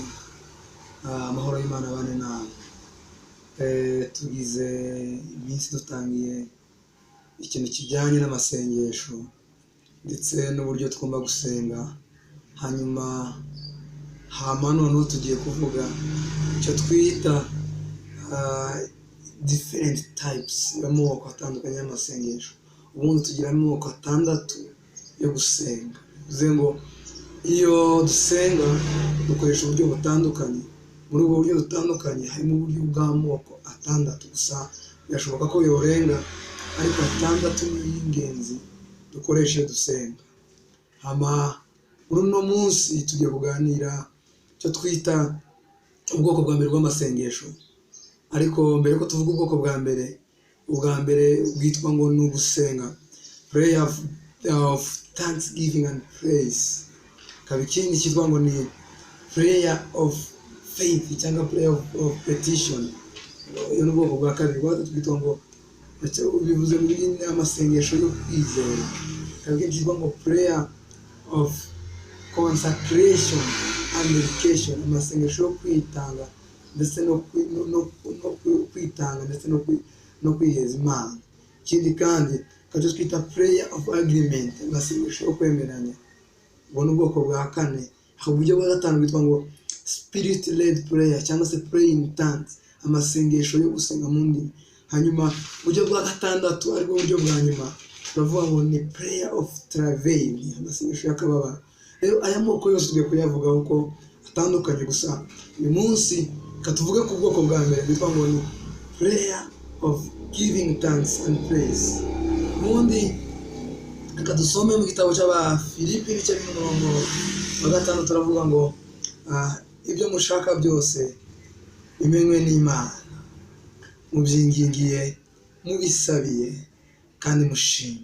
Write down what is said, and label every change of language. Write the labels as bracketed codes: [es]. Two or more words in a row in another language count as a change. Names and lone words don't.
[rw] Amahoro y'Imana abane namwe. Tugize iminsi dutangiye ikintu kijyanye n'amasengesho ndetse n'uburyo tugomba gusenga. Hanyuma noneho tugiye kuvuga icyo twita [en] different types [rw] y'amoko atandukanye y'amasengesho. Ubundi tugira amoko atandatu yo gusenga. Bivuze ngo iyo dusenga dukoresha uburyo butandukanye. Muri ubwo buryo butandukanye harimo uburyo bw'amoko atandatu gusa, birashoboka ko yorenga, ariko atandatu ni y'ingenzi dukoresha iyo dusenga. Muri uno munsi tugiye kuganira icyo twita ubwoko bwa mbere bw'amasengesho. Ariko mbere ko tuvuga ubwoko bwa mbere, ubwa mbere bwitwa ngo ni ugusenga, [en] prayer of thanksgiving and praise. [rw] Hakaba ikindi cyitwa ngo ni [en] prayer of faith [rw] cyangwa [en] prayer of petition. [rw] Iyo ni ubwoko bwa kabiri. Bwa gatatu bwitwa ngo bivuze muri amasengesho yo kwizera. Hakaba ikindi cyitwa ngo [en] prayer of consecration and dedication, [rw] amasengesho yo kwitanga ndetse kwitanga ndetse no kwiheza Imana. Ikindi kandi icyo twita [en] prayer of agreement, [rw] amasengesho yo kwemeranya. Ubwo ni ubwoko bwa kane. Uburyo bwa gatanu bwitwa ngo [en] spirit led prayer [rw] cyangwa se [en] praying in tongues, [rw] amasengesho yo gusenga mu ndimi. Hanyuma uburyo bwa gatandatu aribwo buryo bwa nyuma, turavuga ngo ni [en] prayer of travail, [rw] amasengesho y'akababaro. Rero aya moko yose tugiye kuyavugaho ko atandukanye, gusa uyu munsi katuvuge ku bwoko bwa mbere bwitwa ngo ni [en] prayer of giving thanks and praise. [rw] Ubundi reka dusome mu gitabo cy'Abafilipi ibice by'umurongo wa 5, turavuga ngo ibyo mushaka byose bimenywe n'Imana, mubyingingiye mubisabiye kandi mushima.